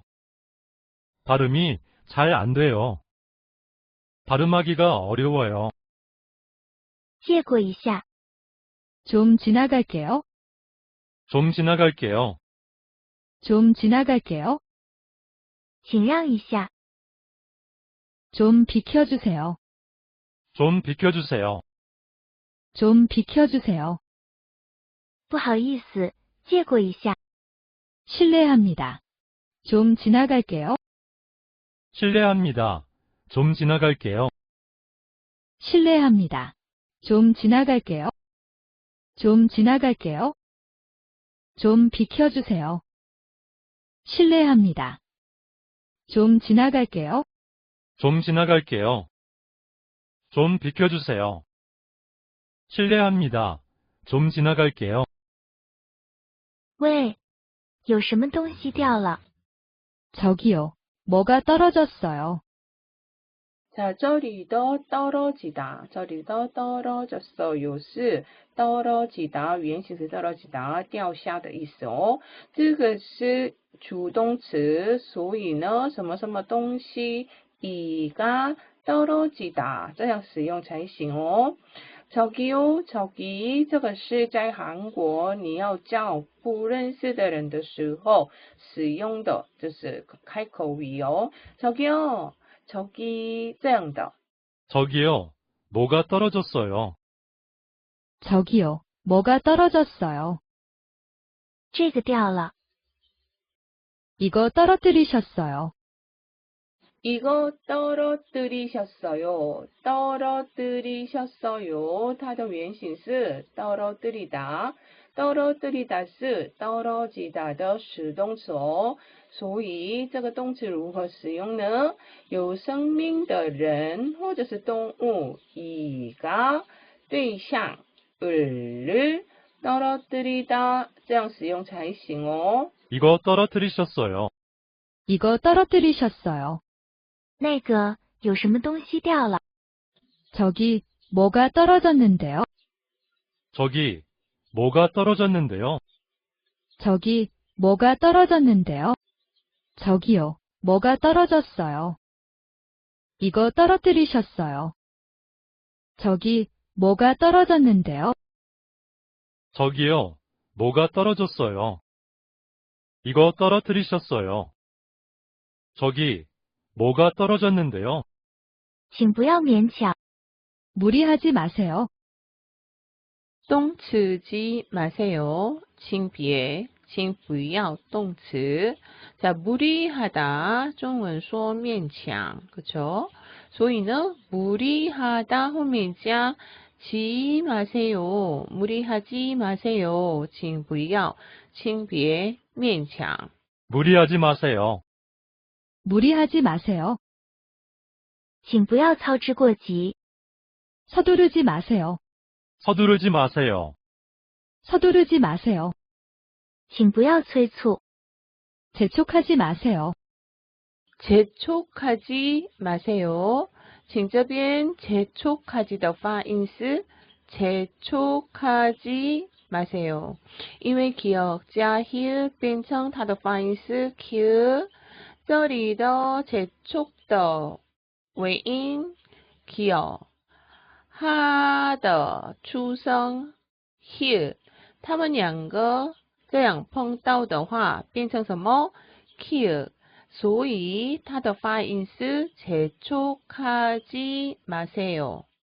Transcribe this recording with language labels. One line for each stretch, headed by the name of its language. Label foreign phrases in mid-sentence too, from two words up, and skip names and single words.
Korean: 발음이 잘 안 돼요. 발음하기가 어려워요.
Chinese: 借过一下。
Korean: 좀 지나갈게요. 좀 지나갈게요. 좀 지나갈게요.
Chinese: 请让一下。
Korean: 좀 비켜주세요. 좀 비켜주세요. 좀 비켜주세요.
Chinese: 不好意思，借过一下。
Korean: 실례합니다. 좀 지나갈게요. 실례합니다. 좀 지나갈게요. 실례합니다. 좀 지나갈게요. 좀 지나갈게요. 좀 비켜주세요. 실례합니다. 좀 지나갈게요. 좀 지나갈게요. 좀 비켜주세요. 실례합니다. 좀 지나갈게요.
Chinese: 喂，有什么东西掉了？
Korean: 저기요. 뭐가 떨어졌어요. 자,
Chinese: 这里的 떨어지다, 这里的 떨어졌어요是 떨어지다, 原形是 떨어지다, 掉下的意思哦。这个是主动词，所以呢，什么什么东西
Korean: 이가 떨어지다
Chinese: 这样使用才行哦。
Korean: 저기요, 저기
Chinese: 这个是在韩国你要叫不认识的人的时候使用的，就是开口语哦。저기요。 저기 这样的。
Korean: 저기요. 뭐가 떨어졌어요. 저기요. 뭐가 떨어졌어요.
Chinese: 这个掉了。
Korean: 이거 떨어뜨리셨어요. 이거 떨어뜨리셨어요. 떨어뜨리셨어요.
Chinese: 它的原形是 떨어뜨리다. 떨어뜨리다 是 떨어지다 的实动词哦。所以这个动词如何使用呢？有生命的人或者是动物，이가对象
Korean: 을 떨어뜨리다
Chinese: 这样使用才行哦。
Korean: 이거 떨어뜨리셨어요. 이거 떨어뜨리셨어요.
Chinese: 那个有什么东西掉了？
Korean: 저기 뭐가 떨어졌는데요. 저기 뭐가 떨어졌는데요. 저기 뭐가 떨어졌는데요. 저기요. 뭐가 떨어졌어요. 이거 떨어뜨리셨어요. 저기 뭐가 떨어졌는데요. 저기요. 뭐가 떨어졌어요. 이거 떨어뜨리셨어요. 저기 뭐가 떨어졌는데요.
Chinese: 请不要勉强。
Korean: 무리하지 마세요. 똥치지 마세요.
Chinese: 请别请不要动词.
Korean: 자, 무리하다,
Chinese: 中文说勉强, 그쵸? 所以呢, 무리하다 后面加
Korean: 지 마세요. 무리하지 마세요.
Chinese: 请不要请别勉强.
Korean: 무리하지 마세요. 무리하지 마세요.
Chinese: 请不要操之过急。
Korean: 서두르지 마세요. 서두르지 마세요. 서두르지 마세요.
Chinese: 请不要催促，
Korean: 재촉하지 마세요. 재촉하지 마세요.
Chinese: 请这边 재촉하지 的发音是
Korean: 재촉하지 마세요.
Chinese: 因为 기억 加 here 变成它的发音是 q， 这里的 재촉 的尾音 기억， 它的出声 here， 它们两个这样碰到的话变成什么 q， 所以它的发音是
Korean: 재촉하지 마세요.